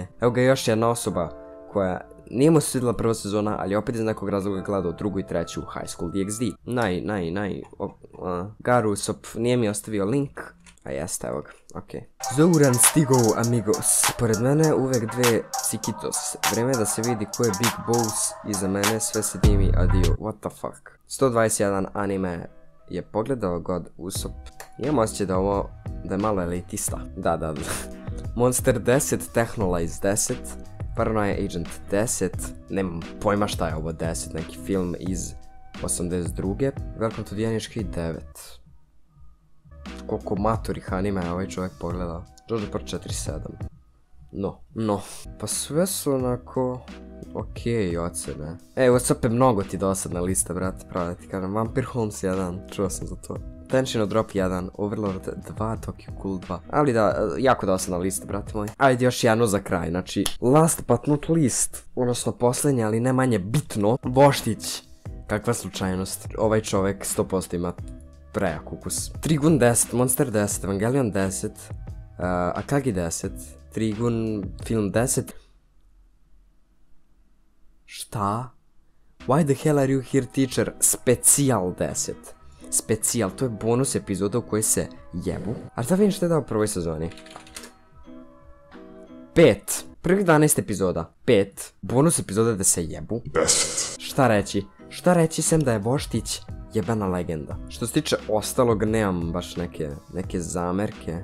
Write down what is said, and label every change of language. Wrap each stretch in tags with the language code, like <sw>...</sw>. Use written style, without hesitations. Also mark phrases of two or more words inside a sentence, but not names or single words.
<sr>Evo ga još jedna osoba koja nije mu se svidjela prva sezona, ali opet iz nekog razloga gledao drugu i treću High School DxD. Garusop nije mi ostavio link. A jeste, evo ga, okej. Zouran stigao, amigos. Pored mene uvek dve cikitos. Vreme da se vidi ko je</sr> <en>Big Boss.</en> <sr>Iza mene sve se dimi, adio.</sr> <en>What the fuck.</en> <sr>121 anime je pogledao God Usopp. Imam osjećaj da ovo, da je malo elitista. Da. Monster 10, Technolize 10, Paranoia Agent 10, nemam pojma šta je ovo 10, neki film iz 82.</sr> <en>Welcome to the Aniški 9.</en> <sr>Koliko matorih anime je ovaj čovjek pogledao. Jojo Part 47. No. Pa sve su onako okej ocene. Usopp je mnogo ti dosadna lista, brate, pravo da ti kažem. Vampire Holmes 1, čuo sam za to. Tenshino Drop 1, Overlord 2, Tokyo Ghoul 2. Ali da, jako dosadna lista, brate moj. Ajde još jedno za kraj, znači</sr> <en>last but not least,</en> <sr>odnosno posljednje, ali ne manje bitno, Voštić. Kakva slučajnost, ovaj čovjek 100% ima prejak ukus. Trigun 10, Monster 10, Evangelion 10, Akagi 10, Trigun film 10. Šta?</sr> <en>Why the hell are you here, teacher?</en> <sr>Specijal 10. Specijal, to je bonus epizoda u kojoj se jebu. A šta vidim što je dao u prvoj sezoni? 5. Prvih 12 epizoda. 5. Bonus epizoda da se jebu. 10. Šta reći? Šta reći sem da je Voštić jebena legenda. Što se tiče ostalog, nemam baš neke zamerke.</sr>